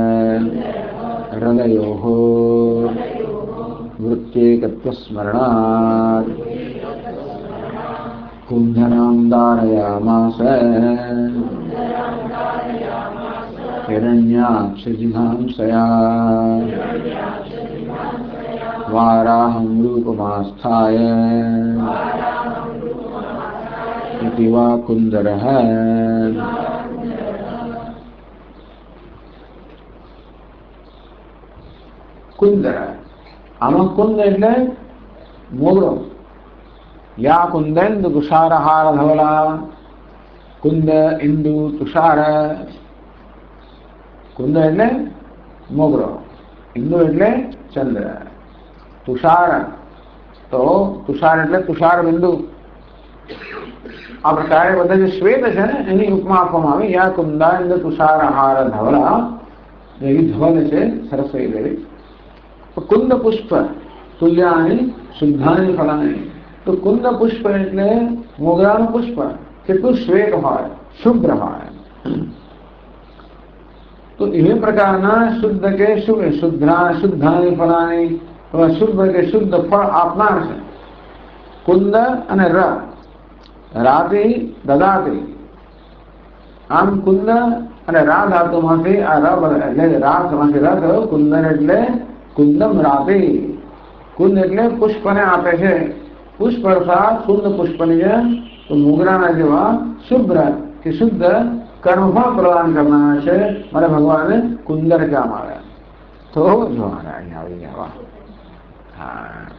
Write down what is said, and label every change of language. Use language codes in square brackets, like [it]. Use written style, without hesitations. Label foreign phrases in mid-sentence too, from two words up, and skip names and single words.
[sa] हृदयोः वृत्त्येकत्वस्मरणात् कुंदनां धारयामास हिरण्याक्षजिघांसया वाराहं रूपमास्थाय इति वा कुंदरः कुंदर आमा कुंद [gu] એટલે મોગરો [sa] या कुंदेन्दु तुषारहार धवला कुंद इंदु तुषार कुंद [gu] એટલે મોગરો [sa] इंदु [gu] એટલે ચંદ્ર [sa] तुषार તો तुषार એટલે तुषार बिंदु [gu] આ પ્રકારે બધા જે શ્વેત છે ને એની ઉપમા આપવામાં આવી યા કુંદાંદ [sa] तुषारहार धवला [gu] એ ધવલ છે સરસ્વતી દેવી [sa] कुंद पुष्प तुल्यानि शुद्धानि फलानि [gu] तो कुंद पुष्प એટલે મોગરાનું પુષ્પ કેટલું શ્વેત હોય શુભ્ર હોય તો એ પ્રકારના શુદ્ધ કે શુદ્ધાની ફળાની શુભ્ર કે શુદ્ધ ફળ આપનાર છે કુંદ અને રાતે દદાતે આમ કુંદ અને રા ધાતુમાંથી આ એટલે રા માંથી રા થયો કુંદન એટલે કુંદમ રાતે કુંદ એટલે પુષ્પને આપે છે પુષ્પ અર્થાત શુદ્ધ પુષ્પની તો મોગરાના જેવા શુભ્ર કે શુદ્ધ કર્મફળ પ્રદાન કરનાર છે મારે ભગવાનને કુંદર કહેવામાં આવે તો જો અહીં આવી ગયા હા